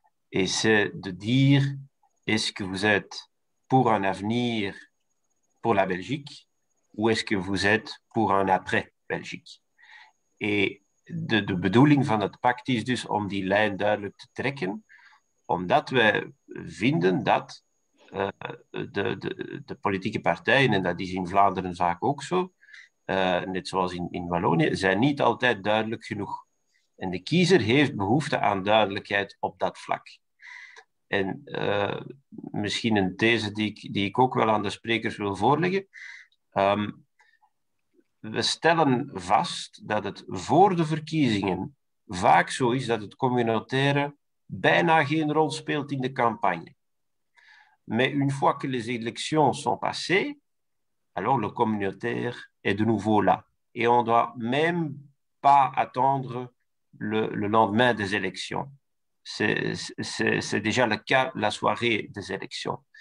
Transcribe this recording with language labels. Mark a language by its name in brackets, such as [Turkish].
[French] Et c'est de dire, est-ce que vous êtes pour un avenir pour la Belgique ou est-ce que vous êtes pour een après-Belgique? [Dutch] En de bedoeling van het pact is dus om die lijn duidelijk te trekken, omdat wij vinden dat de politieke partijen, en dat is in Vlaanderen vaak ook zo, net zoals in Wallonië, zijn niet altijd duidelijk genoeg. En de kiezer heeft behoefte aan duidelijkheid op dat vlak. En misschien een these die ik ook wel aan de sprekers wil voorleggen. We stellen vast dat het voor de verkiezingen vaak zo is dat het communautaire bijna geen rol speelt in de campagne. [French] Mais une fois que les élections sont passées, alors le communautaire est de nouveau là. Et on ne doit même pas attendre le lendemain des élections. C'est déjà le cas la soirée des élections.